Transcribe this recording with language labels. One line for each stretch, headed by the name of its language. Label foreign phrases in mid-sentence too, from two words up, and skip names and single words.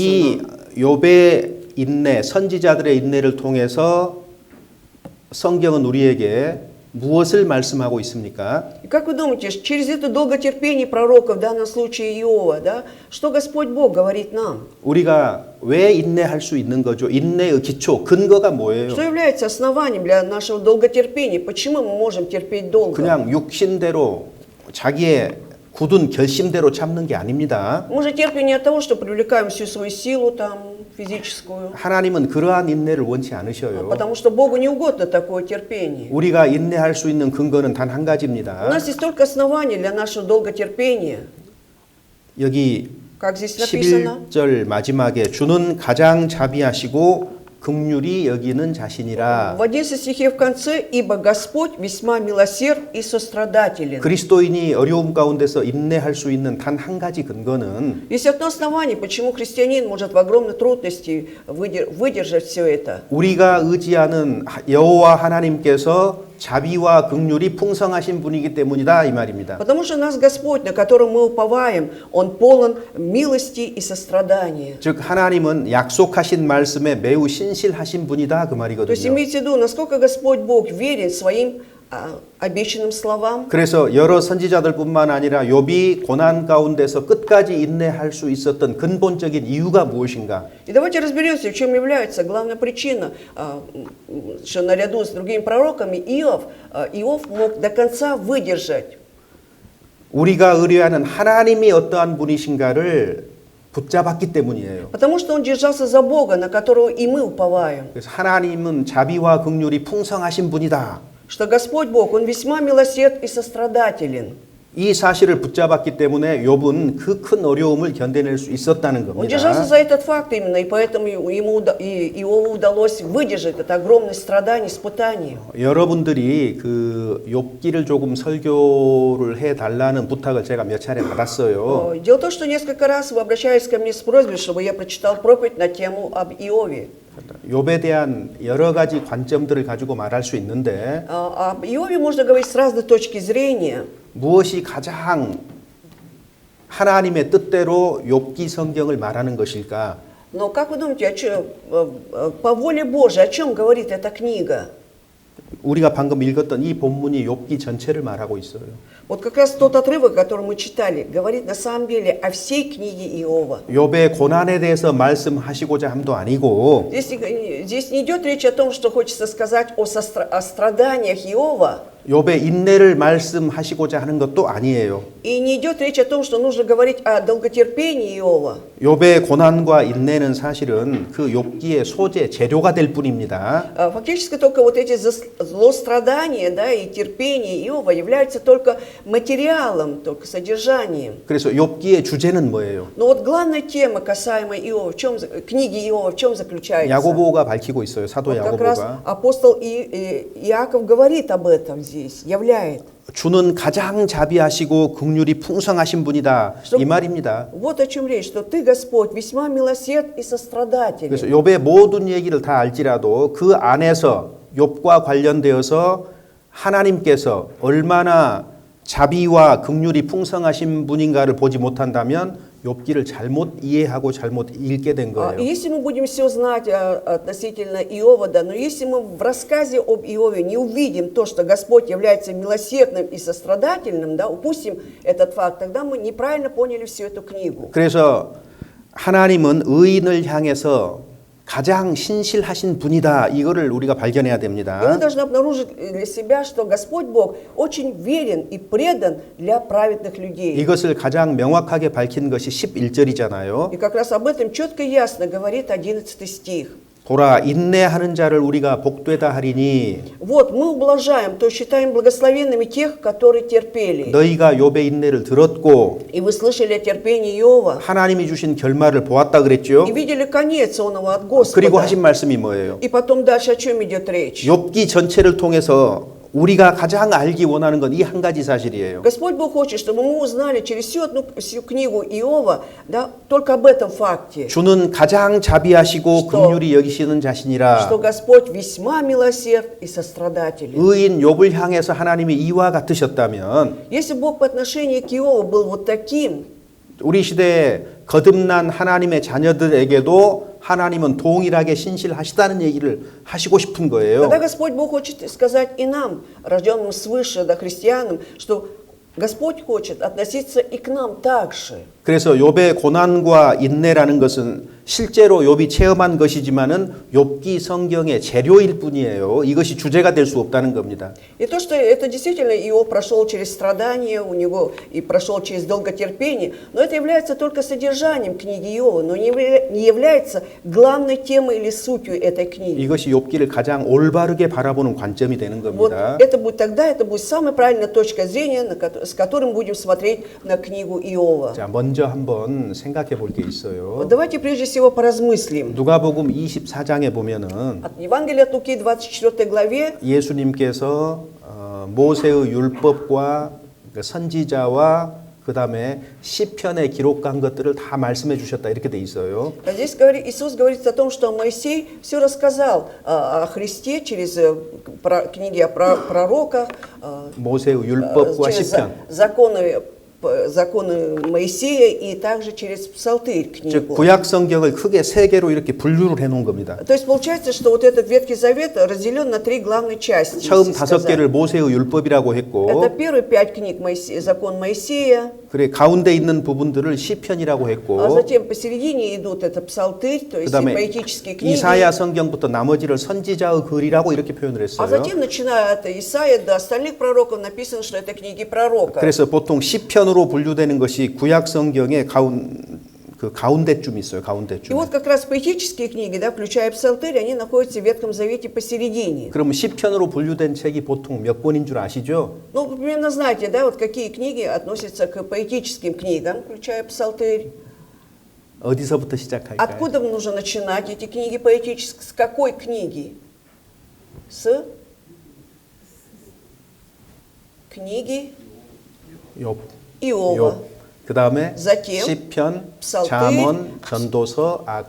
Korean: 이 욥의 인내, 선지자들의 인내를 통해서 성경은 우리에게 무엇을 말씀하고 있습니까?
Russian: И как вы думаете, через это долготерпение пророка, в данном случае Иова, да, что Господь Бог говорит нам?
Korean: 우리가 왜 인내할 수 있는 거죠? 인내의 기초, 근거가 뭐예요?
Russian: Что является основанием для нашего долготерпения? Почему мы можем терпеть долго?
Korean: 그냥 육신대로 자기의 굳은 결심대로 참는 게 아닙니다.
Russian: Мы же терпим не от того, что привлекаем всю свою силу там, физическую,
Korean: 하나님은 그러한 인내를 원치 않으셔요.
Russian: потому что Богу не угодно такое терпение.
Korean: 우리가 인내할 수 있는 근거는 단 한
Russian: У
Korean: 가지입니다.
Russian: нас есть только основания для нашего долготерпения.
Korean: 여기
Russian: Как здесь написано?
Korean: 11절 마지막에 주는 가장 자비하시고 긍휼히 여기는 자신이라.
Russian: В 11 стихе в конце, «Ибо Господь весьма милосерд и сострадателен».
Korean: 그리스도인이 어려움 가운데서 인내할 수 있는 단 한 가지 근거는
Russian: Есть одно основание, почему христианин может в огромной трудности выдержать все это.
Korean: 우리가 의지하는 여호와 하나님께서 자비와 긍휼이 풍성하신 분이기 때문이다 이 말입니다.
Russian: Потому что нас Господь, на которого мы уповаем, Он полон милости и сострадания.
Korean: 즉 하나님은 약속하신 말씀에 매우 신실하신 분이다 그
Russian: То есть
Korean: 말이거든요.
Russian: имейте в виду, насколько Господь Бог верен своим обещанным словам.
Korean: 그래서 여러 선지자들뿐만 아니라 욥이 고난 가운데서 끝까지 인내할 수 있었던 근본적인 이유가 무엇인가?
Russian: И давайте разберемся, в чем является главная причина, что наряду с другими пророками Иов мог до конца выдержать.
Korean: 우리가 의뢰하는 하나님이 어떠한 분이신가를 붙잡았기 때문이에요.
Russian: Потому что он держался за Бога, на которого и мы уповаем.
Korean: 그래서 하나님은 자비와 긍휼이 풍성하신 분이다.
Russian: Что Господь Бог, Он весьма милосерд и сострадателен.
Korean: 이 사실을 붙잡았기 때문에 욥은 그 큰 어려움을 견뎌낼 수 있었다는
Russian: Он держался
Korean: 겁니다.
Russian: за этот факт именно, и поэтому Иову удалось выдержать это огромное страдание, испытание.
Korean: 여러분들이 그 욥기를 조금 설교를 해 달라는 부탁을 제가 몇 차례 받았어요.
Russian: Дело в том, что несколько раз вы обращались ко мне с просьбой, чтобы я прочитал проповедь на тему об Иове.
Korean: 욥에 대한 여러 가지 관점들을 가지고 말할 수 있는데
Russian: Об Иове можно говорить с разной точки зрения.
Korean: 무엇이 가장 하나님의 뜻대로 욥기 성경을 말하는 것일까?
Russian: Но как вы думаете, по воле Божией, о чем говорит эта книга?
Korean: 우리가 방금 읽었던 이 본문이 욥기 전체를 말하고 있어요.
Russian: Вот как раз тот отрывок, который мы читали, говорит на самом деле о всей книге Иова.
Korean: 욥의 고난에 대해서 말씀하시고자 함도 아니고
Russian: Здесь не идет речь о том, что хочется сказать о страданиях Иова,
Korean: 욥의 인내를 말씀하시고자 하는 것도 아니에요.
Russian: и не идет речь о том, что нужно говорить о долготерпении Иова.
Korean: 욥의 고난과 인내는 사실은 그 욥기의 소재, 재료가 될 뿐입니다.
Russian: Фактически только вот эти злострадания, да, и терпение Иова являются только материалом, только содержанием.
Korean: 그래서 욥기의 주제는 뭐예요?
Russian: Но вот главная тема, касаемая Иова, книги Иова, в чем заключается?
Korean: 야고보가 밝히고 있어요. 사도
Russian: Вот как раз
Korean: 야고보가.
Russian: апостол Иаков говорит об этом здесь, являет.
Korean: 주는 가장 자비하시고 긍휼이 풍성하신 분이다. 이 말입니다.
Russian: Вот о чем речь, что ты, Господь, весьма милосерд и сострадателен.
Korean: 그래서 욥의 모든 얘기를 다 알지라도 그 안에서 욥과 관련되어서 하나님께서 얼마나 자비와 긍휼이 풍성하신 분인가를 보지 못한다면 욥기를 잘못 이해하고 잘못 읽게 된
Russian: И
Korean: 거예요.
Russian: если мы будем все знать относительно Иова, да, но если мы в рассказе об Иове не увидим то, что Господь является милосердным и сострадательным, да, упустим этот факт, тогда мы неправильно поняли всю эту книгу.
Korean: 그래서 하나님은 의인을 향해서 가장 신실하신 분이다. 이거를 우리가 발견해야
Russian: И мы
Korean: 됩니다.
Russian: должны обнаружить для себя, что Господь Бог очень верен и предан для праведных людей.
Korean: 이것을 가장 명확하게 밝힌 것이 11절이잖아요.
Russian: И как раз об этом четко и ясно говорит 11 стих.
Korean: 보라 인내하는 자를 우리가 복되다 하리니
Russian: Вот, мы ублажаем, то считаем благословенными тех, которые терпели.
Korean: 너희가 욥의 인내를 들었고
Russian: И вы слышали о терпении Иова,
Korean: 하나님이 주신 결말을 보았다 그랬죠.
Russian: и видели конец онного от
Korean: 그리고
Russian: Господа.
Korean: 하신 말씀이 뭐예요?
Russian: И потом дальше о чем идет речь?
Korean: 욥기 전체를 통해서 우리가 가장 알기 원하는 건 이 한 가지 사실이에요.
Russian: Господь Бог хочет, чтобы мы узнали через всю книгу Иова, да, только об этом факте,
Korean: 주는 가장 자비하시고 긍휼히 여기시는 자신이라.
Russian: что Господь весьма милосерд и сострадателен.
Korean: 의인 욥을 향해서 하나님이 이와 같으셨다면
Russian: Если Бог по отношению к Иову был вот таким,
Korean: 우리 시대에 거듭난 하나님의 자녀들에게도 하나님은 동일하게 신실하시다는 얘기를 하시고 싶은 거예요.
Russian: тогда Господь Бог хочет сказать и нам, рожденным свыше, да, христианам, что Господь хочет относиться и к нам так же.
Korean: 그래서 욥의 고난과 인내라는 것은 실제로 욥이 체험한 것이지만은 욥기 성경의 재료일 뿐이에요. 이것이 주제가 될 수 없다는 겁니다.
Russian: И то, что это действительно Иов прошел через страдания, у него и прошел через долготерпение, но это является только содержанием книги Иова, но не является главной темой или сутью этой книги.
Korean: 이것이 욥기를 가장 올바르게 바라보는 관점이 되는
Russian: Вот
Korean: 겁니다.
Russian: это будет самая правильная точка зрения, с которой мы будем смотреть на книгу Иова.
Korean: 자, 먼저 한번 생각해 볼 게 있어요.
Russian: Вот давайте прежде всего поразмыслим.
Korean: 누가복음 24장에 보면은
Russian: От Евангелия от Луки 24 главе
Korean: 예수님께서 모세의 율법과 그 선지자와 그 다음에 시편에 기록한 것들을 다 말씀해 주셨다 이렇게 돼 있어요.
Russian: здесь Иисус говорит о том, что Моисей все рассказал о Христе через книги о пророках,
Korean: 모세의 율법과
Russian: через
Korean: 시편.
Russian: законы Моисея и также через Псалтырь
Korean: 즉
Russian: книгу.
Korean: 구약 성경을 크게 세 개로 이렇게 분류를 해 놓은 겁니다.
Russian: То есть получается, что вот этот Ветхий Завет разделен на три главные части.
Korean: 처음
Russian: если
Korean: 5개를
Russian: сказать.
Korean: 모세의 율법이라고 했고
Russian: Это первые 5 книг закон Моисея,
Korean: 그래 가운데 있는 부분들을 시편이라고
Russian: а
Korean: 했고
Russian: затем посередине идут это Псалтырь, то есть
Korean: 그다음에
Russian: поэтические книги.
Korean: 이사야 성경부터 나머지를 선지자의 글이라고 이렇게 표현을
Russian: А
Korean: 했어요.
Russian: затем, начиная от Исаия до остальных пророков, написано, что это книги пророка.
Korean: 그래서 보통 시편으로 분류되는 것이 구약 성경의 그 가운데쯤 있어요.
Russian: И
Korean: 가운데쯤.
Russian: вот как раз поэтические книги, да, включая Псалтырь, они находятся в Ветхом Завете посередине.
Korean: 그러면 시편으로 분류된 책이 보통 몇 권인 줄 아시죠?
Russian: Ну, вы примерно знаете, да, вот какие книги относятся к поэтическим книгам, включая Псалтырь.
Korean: 어디서부터 시작할까요?
Russian: Откуда нужно начинать эти книги поэтические? С какой книги? С книги
Korean: 욥.
Russian: Иова.
Korean: 그 다음에
Russian: Затем
Korean: 시편,
Russian: Псалтырь,
Korean: 잠언, 전도서, 아가서.